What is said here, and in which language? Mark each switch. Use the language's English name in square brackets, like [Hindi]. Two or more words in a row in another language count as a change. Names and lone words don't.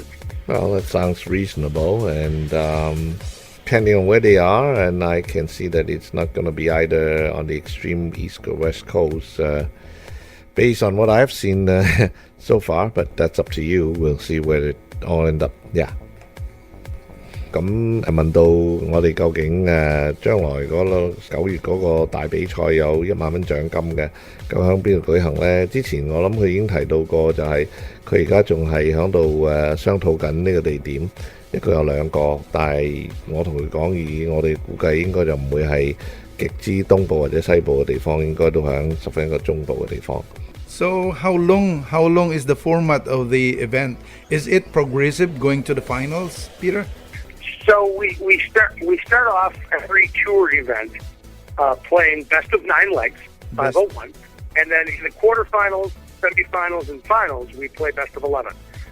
[English] Well, that sounds reasonable, and depending on where they are, and I can see that it's not going to be either on the extreme east or west coast, based on what I've seen so far, but that's up to you. We'll see where it all end up. Yeah. [Cantonese] 咁問到我哋究竟將來嗰個9月嗰個大比賽有1萬蚊獎金嘅，咁喺邊度舉行呢？之前我諗佢已經提到過，就係佢而家仲係喺度商討緊呢個地點，一個有2個，但係我同佢講以我哋估計應該就唔會係極之東部或者西部嘅地方，應該都喺十分一個中部嘅地方。 [English] So how long is the format of the event? Is it progressive going to the finals, Peter? So we start off every tour event playing best of 9 legs, 501, and then in the quarterfinals, semifinals, and finals we play best of 11.